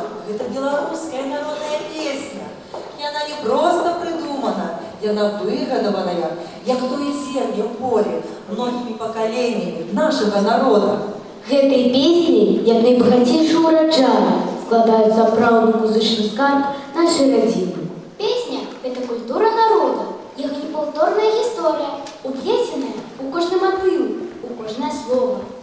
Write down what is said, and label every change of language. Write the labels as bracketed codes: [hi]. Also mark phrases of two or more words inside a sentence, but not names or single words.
[ru] Это белорусская народная песня. И она не просто придумана, и она выгадованная, [be] як тое зерне ў поле, [ru] многими поколениями нашего народа. [be] Гэтай песні, як найбагацейшы ўраджай, складаюць сапраўдны музычны скарб нашай радзімы. [ru] Песня – это культура народа, [be] яго непаўторная гісторыя, уплесеная у кожным адбыў, у кожнае слово.